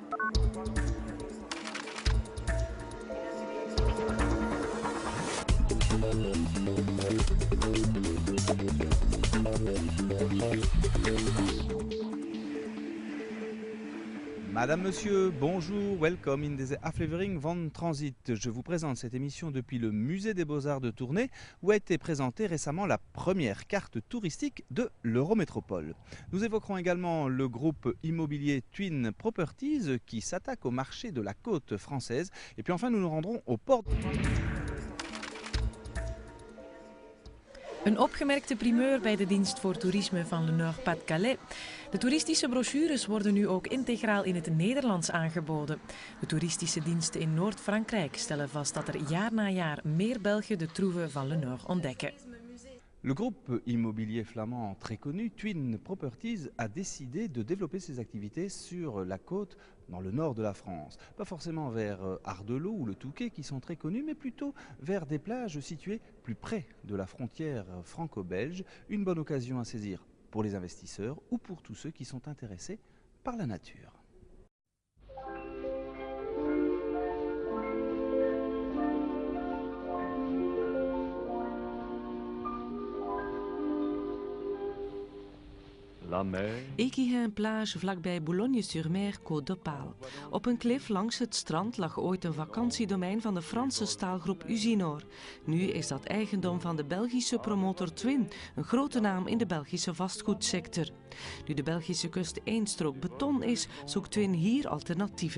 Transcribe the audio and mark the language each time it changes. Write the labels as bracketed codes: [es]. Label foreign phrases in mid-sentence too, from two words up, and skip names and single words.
[fr] Madame, Monsieur, bonjour, [nl] welcome in deze aflevering van Transit. [fr] Je vous présente cette émission depuis le Musée des Beaux-Arts de Tournai, où a été présentée récemment la première carte touristique de l'Eurométropole. Nous évoquerons également le groupe immobilier Twin Properties qui s'attaque au marché de la côte française. Et puis enfin, nous nous rendrons au port. [nl] Een opgemerkte primeur bij de dienst voor toerisme van Le Nord-Pas-de-Calais. De toeristische brochures worden nu ook integraal in het Nederlands aangeboden. De toeristische diensten in Noord-Frankrijk stellen vast dat er jaar na jaar meer Belgen de troeven van Le Nord ontdekken. [fr] Le groupe immobilier flamand très connu, Twin Properties, a décidé de développer ses activités sur la côte dans le nord de la France. Pas forcément vers Ardelot ou le Touquet qui sont très connus, mais plutôt vers des plages situées plus près de la frontière franco-belge. Une bonne occasion à saisir pour les investisseurs ou pour tous ceux qui sont intéressés par la nature. [nl] Equihin plage vlakbij Boulogne-sur-Mer, Côte d'Opale. Op een klif langs het strand lag ooit een vakantiedomein van de Franse staalgroep Usinor. Nu is dat eigendom van de Belgische promotor Twin, een grote naam in de Belgische vastgoedsector. Nu de Belgische kust één strook beton is, zoekt Twin hier alternatieven.